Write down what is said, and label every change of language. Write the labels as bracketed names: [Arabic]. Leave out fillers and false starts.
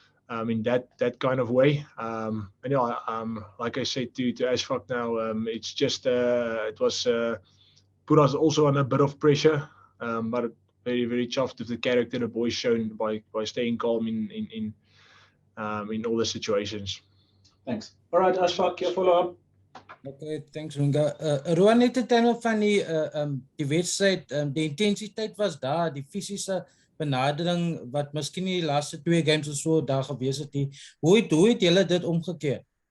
[English] In that kind of way. Like I said to Ashfaq now, it's just it was put us also under a bit of pressure, but very very chuffed with the character the boys shown by staying calm in all the situations. Thanks. All right, Ashfaq, your follow-up. Okay, thanks Runga. [Afrikaans] Ruan, net in terme van die wedstryd, die intensiteit was daar, die fisiese benadering wat miskien nie die laaste 2 games of so daar gewees het nie. Hoe het julle dit omgekeer?